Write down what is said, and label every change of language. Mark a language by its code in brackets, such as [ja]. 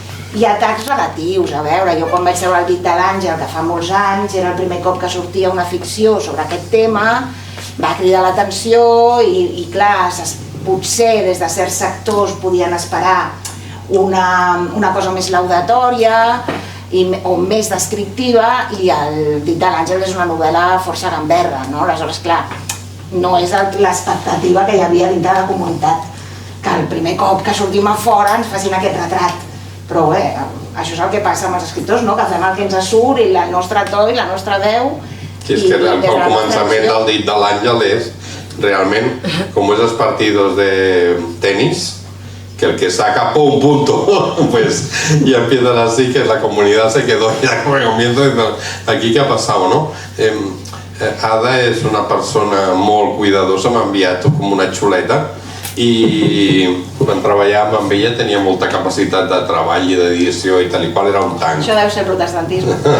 [ca] Hi ha atacs relatius, a veure, jo quan vaig treure el dit de l'Àngel, que fa molts anys, era el primer cop que sortia una ficció sobre aquest tema, va cridar l'atenció i clar, potser des de certs sectors podien esperar una cosa més laudatòria o més descriptiva, i el dit de l'Àngel és una novel·la força gamberra, no? Aleshores, clar, no és l'expectativa que hi havia dintre de la comunitat, que el primer cop que sortim a fora ens facin aquest retrat. Però bé, això és el que passa amb els escriptors, no? Que fem el que ens surt i el nostre to i la nostra veu. Sí, és que el començament del dit de l'Àngel és realment com [es] esos partidos de tenis, que el que saca un punto, pues ya empiezan así, que la comunidad se quedó ya como comienzo diciendo, aquí qué ha pasado, ¿no? [ca] Ada és una persona molt cuidadosa, m'ha enviat com una xuleta, i quan treballàvem amb ella tenia molta capacitat de treball i d'edició i tal i qual, era un tanc. Això deu ser protestantisme.